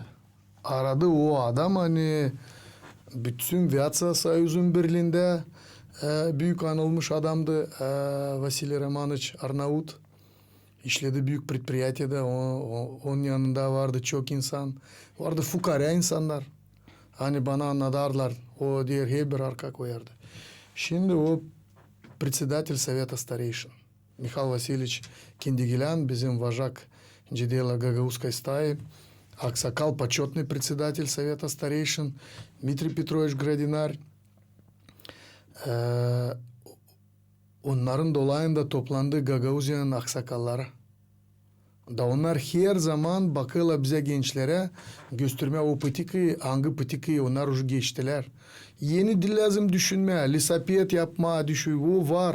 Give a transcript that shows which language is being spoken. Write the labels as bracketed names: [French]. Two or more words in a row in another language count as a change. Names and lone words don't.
[Gagauz] Aradı o adam hani bütün Vyatsa Soyuz'un birliğinde büyük anılmış adamdı Vasily Romanovich Arnavut. İşledi büyük предприятие'de. Onun yanında vardı çok insan. Vardı fukara insanlar. Hani bana anladarlar. O diğer her bir arka koyardı. Şimdi o [Russian] председатель Совета Старейшин Михаил Васильевич Киндигелян, bizim вожак дела Гагаузской стаи, Аксакал, почетный председатель Совета Старейшин, Дмитрий Петрович Градинар. [Gagauz] Onların dolayında toplandı Gagauzyan'ın aksakalları. Da onlar her zaman bakıyorlar bize gençlere gösterme o politikayı, hangi politikayı onlar уже geçtiler. Yeni dil lazım düşünmeye, lisapiyet yapma, o var.